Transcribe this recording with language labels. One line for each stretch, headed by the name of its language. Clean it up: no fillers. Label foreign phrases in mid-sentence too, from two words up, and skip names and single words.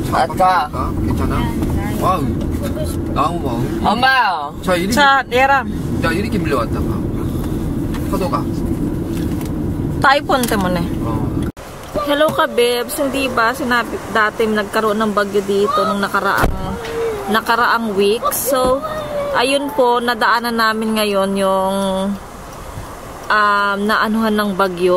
Korean: 아까. 괜찮아? 와, 나무 봐. 엄마. 자, 이렇게.
Filipino: Sa Yeram.
Korean: 야, 이렇게 밀려왔다. 봐. 파도가.
Filipino: Typhoon mo na. Hello kabebs, hindi ba sinabi dati nagkaroon ng bagyo dito nung nakaraang week. So, ayun po, nadaanan namin ngayon yung naanuhan ng bagyo.